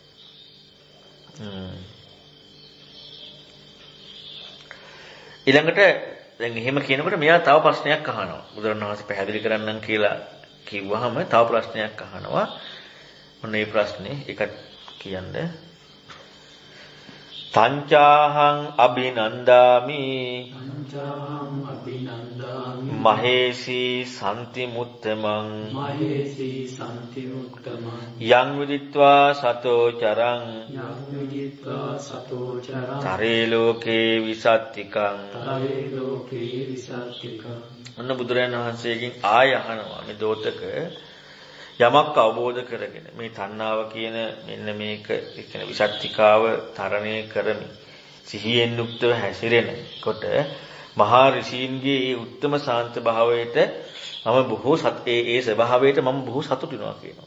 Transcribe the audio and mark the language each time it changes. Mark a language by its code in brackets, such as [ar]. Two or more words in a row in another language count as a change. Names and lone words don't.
[si] ඊළඟට දැන් එහෙම කියනකොට මෙයා තව ප්‍රශ්නයක් අහනවා. බුදුරජාණන් වහන්සේ පැහැදිලි කරන්නම් කියලා කිව්වහම තව ප්‍රශ්නයක් අහනවා. ඔන්න ඒ ප්‍රශ්නේ ඒකට කියන්නේ [pi] තංචාහං අභිනන්දාමි මහේසී සම්ති මුත්තමං යං විදිත්වා සතෝ චරං තරේ ලෝකේ විසත්තිකං. [si] ඔන්න බුදුරජාණන් වහන්සේගෙන් ආය අහනවා මේ දෝතක යමක් අවබෝධ කරගෙන මේ තණ්හාව කියන මෙන්න මේක කියන විසත්තිකාව තරණය කරමි සිහියෙන් යුක්තව හැසිරෙනකොට මහා ඍෂීන්ගේ ඒ උත්තම සාන්ත භාවයට මම බොහෝ ඒ ස්වභාවයට මම බොහෝ සතුටු වෙනවා කියනවා.